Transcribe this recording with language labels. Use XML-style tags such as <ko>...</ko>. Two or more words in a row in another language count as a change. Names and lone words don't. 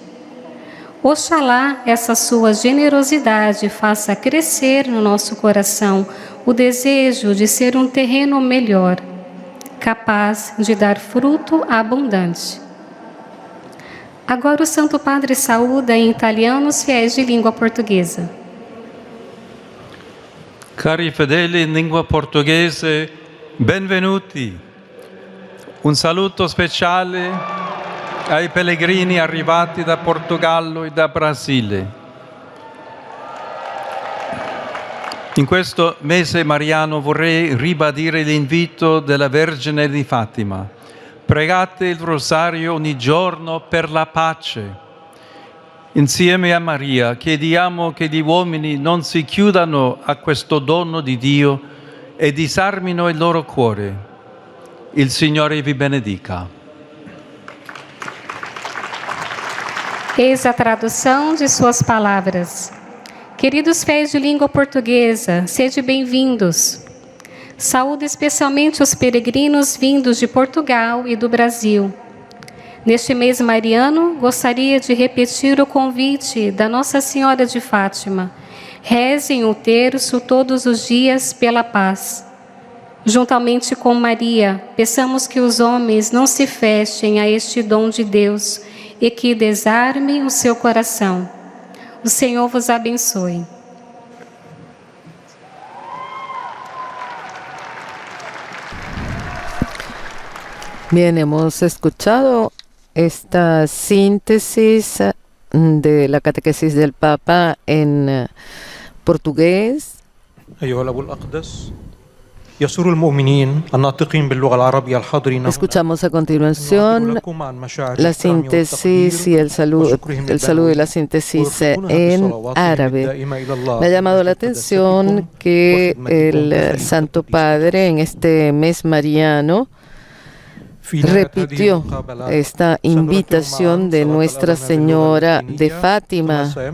<pt>Oxalá essa sua generosidade faça crescer no nosso coração o desejo de ser um terreno melhor, capaz de dar fruto abundante. Agora o Santo Padre saúda em italiano os fiéis de língua portuguesa.</pt> <it>Cari fedeli in lingua portoghese, benvenuti. Un saluto speciale ai pellegrini arrivati da Portogallo e da Brasile. In questo mese mariano vorrei ribadire l'invito della Vergine di Fatima. Pregate il rosario ogni giorno per la pace. Insieme a Maria chiediamo che gli uomini non si chiudano a questo dono di Dio e disarmino il loro cuore. Il Signore vi benedica.</it> <pt>Eis a tradução de suas palavras. Queridos fiéis de língua portuguesa, sede bem-vindos. Saúdo especialmente os peregrinos vindos de Portugal e do Brasil. Neste mês mariano, gostaria de repetir o convite da Nossa Senhora de Fátima. Rezem o terço todos os dias pela paz. Juntamente com Maria, peçamos que os homens não se fechem a este dom de Deus e que desarme o seu coração. O Senhor vos abençoe.</pt> <es>Bien, hemos escuchado esta síntesis de la catequesis del Papa en portugués.</es> <ar>أيها الأب الأقدس يسر المؤمنين الناطقين باللغة العربية الحاضرين هنا</ar> <es>Escuchamos a continuación la síntesis y el saludo y la síntesis en árabe. Me ha llamado la atención que el Santo Padre en este mes mariano repitió esta invitación de Nuestra Señora de Fátima.</es>